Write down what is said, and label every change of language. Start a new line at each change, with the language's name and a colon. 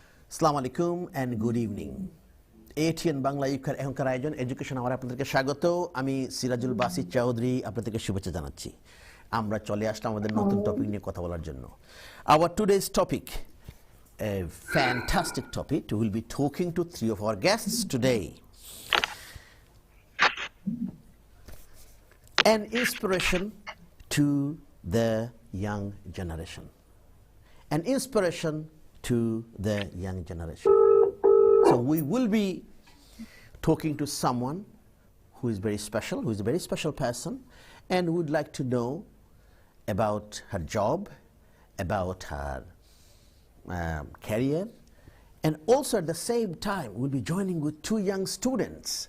English: আসসালামু আলাইকুম and good evening.
Bangla: ATN Bangla এখনকার আয়োজন এডুকেশন আওয়ার আপনাদেরকে স্বাগত। আমি সিরাজুল বাসি চৌধুরী আপনাদেরকে শুভেচ্ছা জানাচ্ছি। আমরা চলে আসলাম আমাদের নতুন টপিক নিয়ে কথা বলার জন্য।
English: Our today's topic, a fantastic topic. We will be talking to three of our guests today. An inspiration to the young generation. An inspiration to the young generation. So we will be talking to someone who is very special, who is a very special person, and would like to know about her job, about her career, and also at the same time we'll be joining with two young students.